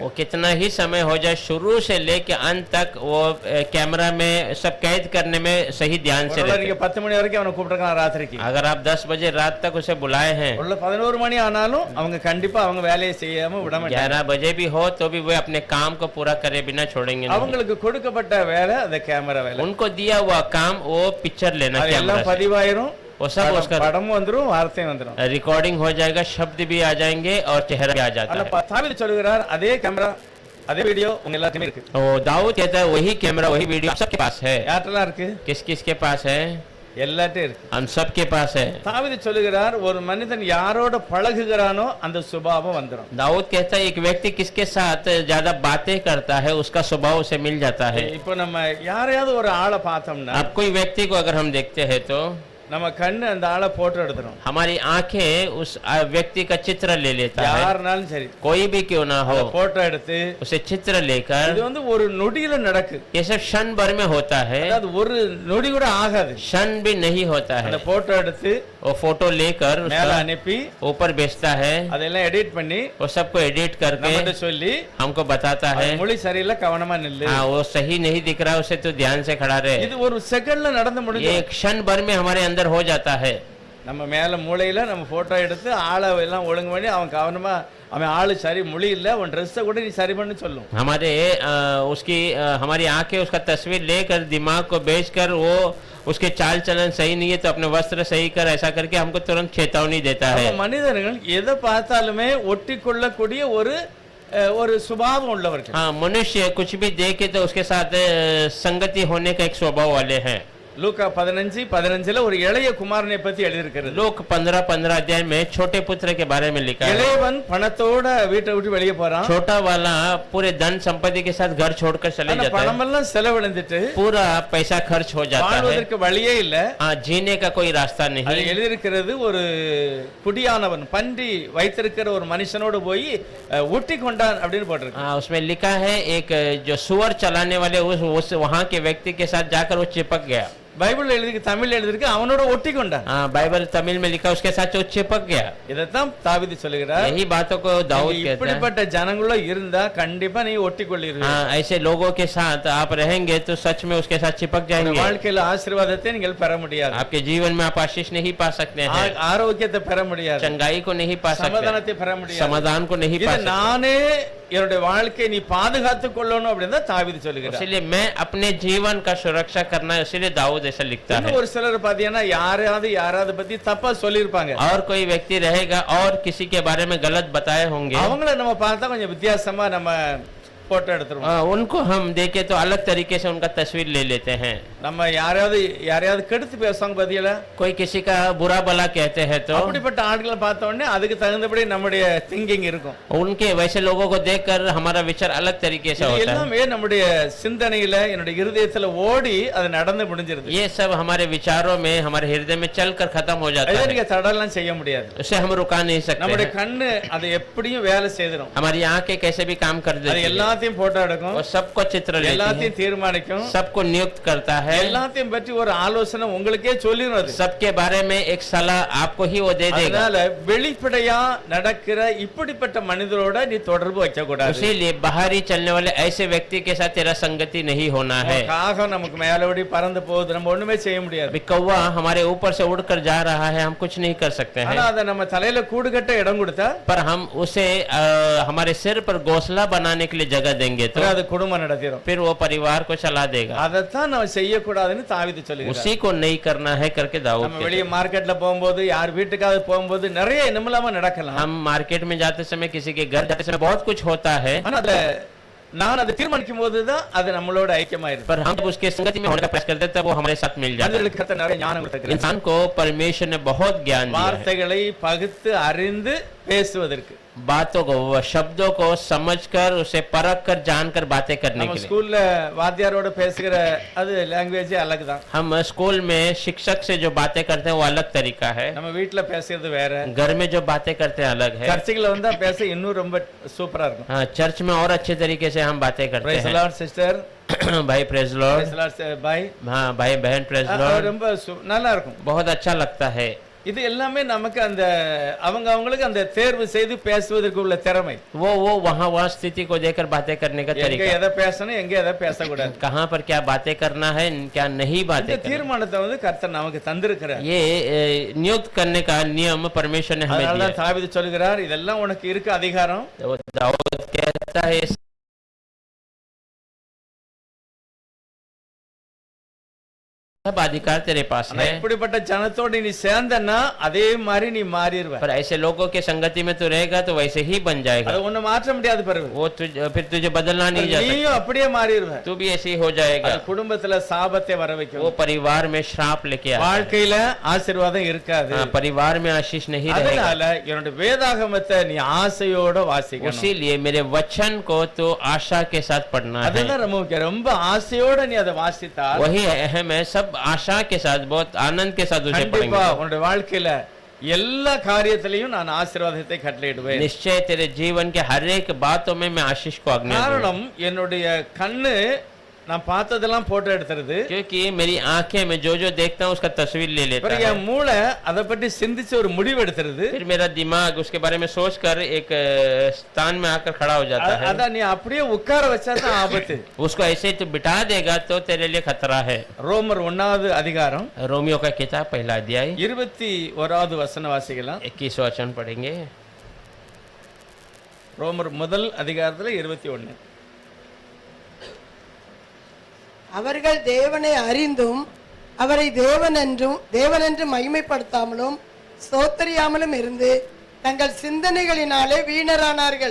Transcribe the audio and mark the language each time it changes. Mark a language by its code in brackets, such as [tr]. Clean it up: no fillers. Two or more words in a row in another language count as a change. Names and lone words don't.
[hi] वो कितना ही समय हो जाए शुरू से लेके अंत तक वो कैमरा में सब कैद करने में सही ध्यान से रहते [ta] நீங்க 10 மணி வரைக்கும் அவனை கூப்பிட்டுருக்கலாம் ராத்திரிக்கு. [hi] हैं। अगर आप 10 बजे रात तक उसे बुलाए हैं, [ta] உள்ள 11 மணி ஆனாலும் அவங்க கண்டிப்பா அவங்க வேலையை செய்யாம விட மாட்டாங்க. [hi] 11 बजे भी हो तो भी वे अपने काम को पूरा करे बिना छोड़ेंगे नहीं। [ta] அவங்களுக்கு கொடுக்கப்பட்ட வேலை அந்த கேமரா வேலை. [hi] उनको दिया हुआ काम वो पिक्चर लेना [ta] அது [hi] कैमरा [ta] எல்லாம் [hi] से। [ta] பதிவாயிரும். [hi] वो सब उसका [ta] படமும் வந்துரும் வார்த்தையும் வந்துரும். [hi] रिकॉर्डिंग हो जाएगा, शब्द भी आ जाएंगे और चेहरा भी आ जाता [ta] ஆனா [hi] है। [ta] தாவீது சொல்கிறார் அதே கேமரா அதே வீடியோ உங்க எல்லாருக்குமே இருக்கு. [hi] वो दाऊद कहता है वही कैमरा वही वीडियो आप सबके पास है। [ta] யார்ட்டலாம் இருக்கு? [hi] किस किस के पास है? [ta] எல்லார்ட்டையும் இருக்கு. [hi] हम सबके पास है। [ta] தாவீது சொல்கிறார் ஒரு மனிதன் யாரோட பழகுகிறானோ அந்த சுபாவம் வந்துரும். [hi] दाऊद कहता है एक व्यक्ति किसके साथ ज्यादा बातें करता है उसका स्वभाव उसे मिल जाता है। [ta] இப்போ நம்ம யாரையாவது ஒரு ஆளை பார்த்தோம்னா [hi] अब कोई व्यक्ति को अगर हम देखते हैं तो [ta] நம்ம கண்ணு அந்த ஆளை போட்டோ எடுத்துரும். [hi] हमारी आंखें उस व्यक्ति का चित्र ले लेता है। [ta] யாருனாலும் சரி [hi] कोई भी क्यों ना हो [ta] போட்டோ எடுத்து [hi] उसे चित्र लेकर, [ta] இது வந்து ஒரு நொடியில நடக்கு. [hi] ये सब क्षण भर में होता है, [ta] அதாவது ஒரு நொடி கூட ஆகாது. [hi] क्षण भी नहीं होता है। [ta] அந்த போட்டோ எடுத்து [hi] वो फोटो लेकर [ta] மேல [hi] उसका [ta] அனுப்பி [hi] ऊपर भेजता है, [ta] அதெல்லாம் எடிட் பண்ணி [hi] वो सबको एडिट करके [ta] நம்மகிட்ட சொல்லி [hi] हमको बताता है [ta] மொழி சரியில்லை கவனமா நில்லு. [hi] हाँ वो सही नहीं दिख रहा उसे तो ध्यान से खड़ा रहे। [ta] இது ஒரு செகண்ட்ல நடந்து [hi] ये [ta] முடிஞ்சு. [hi] एक क्षण भर में हमारे अंदर हो जाता है। [ta] நம்ம மேல மூளையில நம்ம போட்டோ எடுத்து ஆளை எல்லாம் ஒழுங்கு பண்ணி அவன் கவனமா அவன் ஆளு சரி மொழி இல்ல உன் ட்ரெஸ்ஸை கூட நீ சரி பண்ணு சொல்லும். [hi] हमारे हमारी आंखें उसका तस्वीर लेकर दिमाग को बेचकर वो उसके चाल चलन सही नहीं है तो अपने वस्त्र सही कर, ऐसा करके हमको तुरंत चेतावनी देता है। [ta] நம்ம மனிதர்கள் எதை பார்த்தாலுமே ஒட்டி கொள்ளக்கூடிய ஒரு சுபாவம் உள்ளவர்கள். [hi] हाँ, मनुष्य कुछ भी देखे तो उसके साथ संगति होने का एक स्वभाव वाले हैं। [ta] லூக்கா 15:15 ஒரு இளைய குமாரனை பத்தி எழுதியிருக்கிறது. [hi] लोक 15 अध्याय में छोटे पुत्र के बारे में लिखा है। [ta] இளையவன் பணத்தோட வீட்டை விட்டு வெளியே போறான். [hi] छोटा वाला पूरे धन संपत्ति के साथ घर छोड़कर चले [ta] ஆனா [hi] जाता है, [ta] பணமெல்லாம் செலவழிஞ்சிட்டு [hi] पूरा पैसा खर्च हो जाता है। [ta] வாழ்வதற்கு வழியே இல்ல. [hi] हाँ, जीने का कोई रास्ता [ta] அது [hi] नहीं। [ta] எழுதியிருக்கிறது ஒரு குடியானவன் பன்றி வைத்திருக்கிற ஒரு மனுஷனோடு போய் ஊட்டி கொண்டான் அப்படின்னு போட்டிருக்கு. [hi] हाँ, उसमें लिखा है एक जो सुअर चलाने वाले उस वहाँ के व्यक्ति के साथ जाकर वो चिपक गया। [ta] பைபிள் எழுதி தமிழ் எழுதிருக்கு அவனோட ஒட்டி கொண்டான். [hi] हाँ, बाइबल तमिल में लिखा उसके साथ वो चिपक गया। [ta] இதைத்தான் தாவீது சொல்லுகிறார். [hi] यही बातों को दाऊद कहते हैं। [ta] இப்படிப்பட்ட ஜனங்கள இருந்தா கண்டிப்பா நீ ஒட்டி கொள்ளிரு. [hi] हाँ, ऐसे लोगों के साथ आप रहेंगे तो सच में उसके साथ चिपक जाएंगे। [ta] வாழ்க்கையில ஆசீர்வாதத்தை நீங்கள் பெற முடியாது. [hi] आपके जीवन में आप आशीष नहीं पा सकते हैं, [ta] ஆரோக்கியத்தை பெற முடியாது, [hi] चंगाई को नहीं पा सकते, [ta] சமாதானத்தை பெற முடியாது, [hi] समाधान को नहीं पा [ta] இது [hi] सकते। [ta] நானே என்னுடைய வாழ்க்கையை நீ பாதுகாத்துக் கொள்ளணும் அப்படின்னு தான் தாவீது சொல்லுகிறார். [hi] इसलिए मैं अपने जीवन का सुरक्षा करना है, इसलिए दाऊद ऐसा लिखता है। [ta] ஒரு சிலர் பாத்தீங்கன்னா யாராவது பத்தி தப்பா சொல்லிருப்பாங்க. [hi] और कोई व्यक्ति रहेगा और किसी के बारे में गलत बताए होंगे, [ta] அவங்கள நம்ம பார்த்தா கொஞ்சம் வித்தியாசமா நம்ம போட்டோ எடுத்துருவோம். [hi] उनको हम देखे तो अलग तरीके से उनका तस्वीर ले लेते हैं। [ta] நம்ம யாரையாவது கெடுத்து பேசுவாங்க பாத்தீங்களா? [hi] कोई किसी का बुरा भला कहते हैं तो [ta] அப்படிப்பட்ட ஆட்களை பார்த்த உடனே அதுக்கு தகுந்தபடி நம்முடைய திங்கிங் இருக்கும். [hi] उनके वैसे लोगों को देखकर हमारा विचार अलग तरीके से [ta] இது [hi] होता है। [ta] எல்லாமே நம்முடைய சிந்தனையில என்னுடைய இருதயத்துல ஓடி அது நடந்து முடிஞ்சிருது. [hi] ये सब हमारे विचारों में हमारे हृदय में चलकर खत्म हो जाता [ta] இதை [hi] है। [ta] நீங்க தடலாம் செய்ய முடியாது. [hi] उसे हम रुका नहीं सकते [ta] நம்முடைய [hi] हैं। [ta] கண்ணு அதை எப்படியும் வேலை செய்திடும். [hi] हमारी आंखें कैसे भी काम कर [ta] அது [hi] देती है, [ta] எல்லாத்தையும் போட்டோ எடுக்கும், [hi] वो सबको चित्र लेती है, [ta] எல்லாத்தையும் தீர்மானிக்கும், [hi] सबको नियुक्त करता है, [ta] எல்லாத்தையும் பற்றி ஒரு ஆலோசனை உங்களுக்கே சொல்லிடும். அது [hi] सबके बारे में एक सलाह आपको ही वो दे देगा। [ta] அதனால வெளிப்படையா நடக்கிற இப்படிப்பட்ட மனிதரோட நீ தொடர்பு வைக்க கூடாது. [hi] इसीलिए बाहरी चलने वाले ऐसे व्यक्ति के साथ तेरा संगति नहीं होना है। [ta] காகம் நமக்கு மேலோடி பறந்து போகுது, நம்ம ஒண்ணுமே செய்ய முடியாது. [hi] अभी कौवा हमारे ऊपर से उड़कर जा रहा है, हम कुछ नहीं कर सकते [ta] ஆனா [hi] हैं, [ta] அதை நம்ம தலையில கூடு கட்ட இடம் கொடுத்தா [hi] पर हम उसे हमारे सिर पर घोंसला बनाने के लिए जगह देंगे तो [ta] அது குடும்பம் நடத்திடும். [hi] फिर वो परिवार को चला देगा। [ta] அதைத்தான் நம்ம செய்யக்கூடாதுன்னு தாவீது சொல்லுகிறார். [hi] उसी को नहीं करना है करके दाऊद [ta] நம்ம [hi] कहते [ta] வெளியே [hi] हैं। [ta] மார்க்கெட்ல போகும்போது யார் வீட்டுக்காவது போகும்போது நிறைய என்னமில்லாம நடக்கலாம். [hi] हम मार्केट में जाते समय, किसी के घर जाते समय बहुत कुछ होता है, [ta] ஆனா அத நான் அதை தீர்மானிக்கும் போதுதான் அது நம்மளோட ஐக்கியமாயிருக்கும். [hi] पर हम जब उसके संगति में होने का प्रयास करते हैं तब वो हमारे साथ मिल जाता है। [ta] மனிதர்களுக்கு கர்த்தர் நிறைய ஞானம் கொடுத்திருக்கிறார். [hi] इंसान को परमेश्वर ने बहुत ज्ञान दिया है, [ta] வார்த்தைகளை பகுத்து அறிந்து பேசுவதற்கு. [hi] बातों को, शब्दों को समझकर, उसे परख कर, जानकर बातें करने [ta] நம்ம [hi] के लिए। [ta] ஸ்கூல்ல வாத்தியாரோட பேசுகிற அது லாங்குவேஜ் அழகுதான். [hi] हम स्कूल में शिक्षक से जो बातें करते हैं वो अलग तरीका है, [ta] நம்ம வீட்ல பேசுறது வேற, [hi] घर में जो बातें करते हैं अलग है, [ta] சர்ச்சுக்குள்ள வந்தா பேச இன்னும் ரொம்ப சூப்பரா இருக்கும். [hi] हाँ, चर्च में और अच्छे तरीके से हम बातें करते [en] Praise the [hi] हैं। [en] Lord sister, [hi] भाई [en] Praise Lord, Praise the Lord bhai. [hi] हाँ भाई बहन [en] Praise Lord, [ta] ரொம்ப நல்லா இருக்கும். [hi] बहुत अच्छा लगता है। [ta] இது எல்லாமே நமக்கு அந்த அவங்களுக்கு அந்த தேர்வு செய்து பேசுவதற்கு உள்ள திறமை. [hi] वो वहाँ स्थिति को देखकर बातें करने का [ta] எங்க [hi] तरीका, [ta] எதை பேசணும் எங்க எதை பேசக்கூடாது. [hi] कहाँ पर क्या बातें करना है, क्या नहीं [ta] இந்த [hi] बातें करना। [ta] தீர்மானத்தை கர்த்தர் நமக்கு தந்திருக்கிறார். [hi] ये नियुक्त करने का नियम परमेश्वर ने हमें [ta] அதனால [hi] दिया [ta] தான் தாவீது சொல்கிறார், இதெல்லாம் உனக்கு இருக்கு அதிகாரம். [hi] है। वो दाऊद कहता है सब अधिकार तेरे पास [ta] ஆனா [hi] है, [ta] இப்படிப்பட்ட ஜனத்தோடு நீ சேர்ந்தன்னா அதே மாதிரி நீ மாறிடுவ. [hi] पर ऐसे लोगों के संगति में तू रहेगा तो वैसे ही बन जाएगा। [ta] அது ஒண்ணு மாற்ற முடியாது பாருங்க. [hi] वो फिर तुझे बदलना नहीं जा सकता, [ta] நீயும் அப்படியே மாறிடுவ. [hi] तू भी ऐसे ही हो जाएगा। [ta] அது குடும்பத்துல சாபத்தை வர [hi] वो [ta] வைக்கும். [hi] परिवार में श्राप लेके आता है, [ta] வாழ்க்கையில ஆசீர்வாதம் இருக்காது. [hi] हाँ, परिवार में आशीष नहीं रहेगा। [ta] அதனால என்னோட வேதாகமத்தை நீ ஆசையோட வாசிக்கணும். [hi] इसीलिए मेरे वचन को तो आशा के साथ पढ़ना है, [ta] அதுதான் ரொம்ப முக்கியம். ரொம்ப ஆசையோட நீ அதை வாசித்தால் [hi] वही अहम है। सब आशा के साथ, बहुत आनंद के साथ उसे [ta] கண்டிப்பா [hi] पढ़ेंगे, [ta] உன்னோட வாழ்க்கையில எல்லா காரியத்திலையும் நான் ஆசீர்வாதத்தை கட்டளையிடுவேன். [hi] निश्चय तेरे जीवन के हर एक बातों में मैं आशीष को आज्ञा दूंगा। [ta] காரணம் என்னுடைய கண்ணு நான் பார்த்ததெல்லாம் போட்டோ எடுத்துறது. [hi] क्योंकि मेरी आंखें में जो जो देखता हूँ उसका तस्वीर ले लेता [ta] பிறகு [hi] है, [ta] என் மூளை அதை பற்றி சிந்திச்சு ஒரு முடிவு எடுத்துறது. [hi] फिर मेरा दिमाग उसके बारे में सोचकर एक स्थान में आकर खड़ा हो जाता है। [ta] அதான் நீ அப்படியே உட்கார வச்சாதான் ஆபத்து. [hi] उसको ऐसे ही तू बिठा देगा तो तेरे लिए खतरा है। [ta] ரோமர் 1வது அதிகாரம் [hi] रोमियो का किताब पहला अध्याय [ta] 21வது வசனம் வாசிக்கலாம். [hi] 21 वचन पढ़ेंगे। [ta] ரோமர் முதல் அதிகாரத்துல 21. அவர்கள் தேவனை அறிந்தும் அவரை தேவனென்று மகிமைப்படுத்தாமலும் ஸ்தோத்தரியாமலும் இருந்து தங்கள் சிந்தனைகளினாலே வீணரானார்கள்.